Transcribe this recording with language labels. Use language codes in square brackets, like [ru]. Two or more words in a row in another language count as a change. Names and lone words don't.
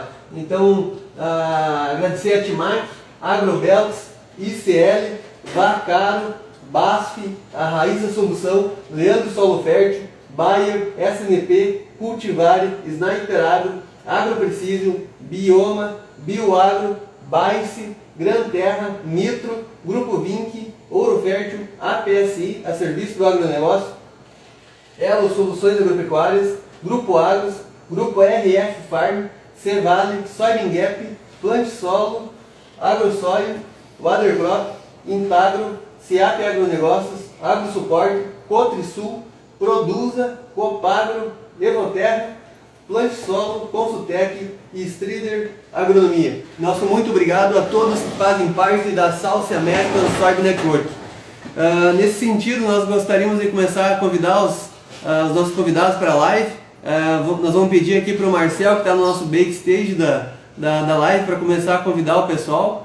[pt] Então, agradecer a Timac, Agrobelts, ICL, Vacaro, BASF, a Raiz da Solução, Leandro Solo Fértil, Bayer, SNP, Cultivare, Sniper Agro, AgroPrecision, Bioma, Bioagro, Bice, Gran Terra, Nitro, Grupo Vinc, Ouro Fértil, APSI, a serviço do agronegócio, Elo Soluções Agropecuárias, Grupo Agros, Grupo RF Farm, Cevale, Soybean Gap, Plante Solo, AgroSoy, Watercrop, Intagro, SEAP Agronegócios, AgroSupport, Cotrisul, Produza, Copagro, Evoterra, Plante Solo, Consultec e Strider Agronomia. Nosso muito obrigado a todos que fazem parte da South American Soybean Network. Nesse sentido, nós gostaríamos de começar a convidar os nossos convidados para a live. Nós vamos pedir aqui para o Marcel, que está no nosso backstage da live, para começar a convidar o pessoal.